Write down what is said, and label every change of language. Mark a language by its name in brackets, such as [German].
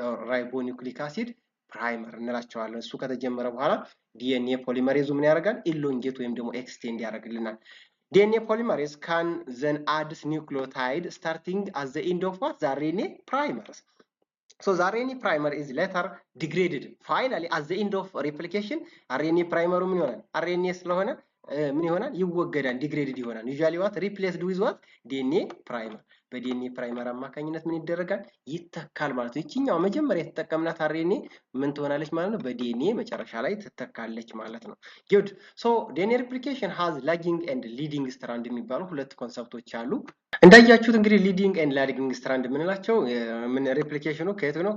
[English] ribonucleic acid [Amharic] ፕራይመር እንላቸዋለን። እሱ ከተጀመረ በኋላ ዲኤንኤ ፖሊመሬዙ ምን ያደርጋል ኢሎንጌት ወይም ደግሞ ኤክስቴንድ ያደርግልናል። [English] DNA polymerase can then add nucleotide starting at the end of what? The RNA primers. So the RNA primer is later degraded. Finally, at the end of replication, [Amharic] RNA primer ምን ይሆናል? RNA ስለሆነ ምን ይሆናል? ይወገዳል፣ ዲግሬድድ ይሆናል። [English] ዩዥዋሊ ዋት ሪፕሌስድ ዊዝ ዋት ዲኤንኤ ፕራይመር። [Amharic] በዲኤንኤ ፕራይመር አማካኝነት ምን ይደረጋል? ይተካል ማለት ነው። ይችኛው መጀመሪያ የተጠቀምናት አርኤንኤ ምን ትሆናለች ማለት ነው? በዲኤንኤ መጨረሻ ላይ ትተካለች ማለት ነው። [English] ጉድ ሶ ዲኤንኤ ሪፕሊኬሽን ሃዝ ላጊንግ ኤንድ ሊዲንግ ስትራንድ [Amharic] የሚባሉ ሁለት ኮንሰፕቶች አሉ። እንዳያችሁት እንግዲህ ሊዲንግ ኤንድ ላጊንግ ስትራንድ የምንላቸው ምን ሪፕሊኬሽኑ ከየት ነው?